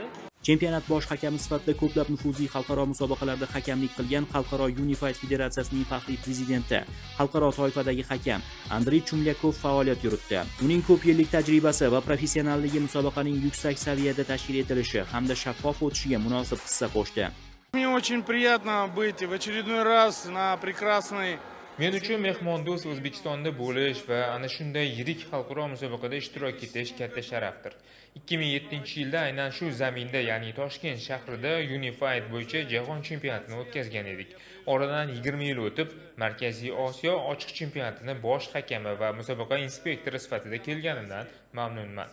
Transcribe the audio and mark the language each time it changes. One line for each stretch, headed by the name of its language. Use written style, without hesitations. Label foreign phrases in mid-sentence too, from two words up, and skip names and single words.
Uzbek: Chempionat bosh hakami sifatida ko'plab nufuzli xalqaro musobaqalarda hakamlik qilgan Xalqaro Unified Federatsiyasining faxriy prezidenti, xalqaro toifadagi hakam Andrey Chumlyakov faoliyat yuritdi. Uning ko'p yillik tajribasi va professionalligi musobaqaning yuksak saviyada tashkil etilishi hamda shaffof o'tishiga munosib hissa qo'shdi.
Russian: Мне очень приятно быть в очередной раз на прекрасной.
Uzbek: Men uchun mehmondo'st O'zbekistonda bo'lish va ana shunday yirik xalqaro musobaqada ishtirok etish katta sharafdir. 2007-yilda aynan shu zaminda, ya'ni Toshkent shahrida Unified bo'yicha jahon chempionatini o'tkazgan edik. Oradan 20 yil o'tib, Markaziy Osiyo ochiq chempionatini bosh hakami va musobaqa inspektori sifatida kelganimdan mamnunman.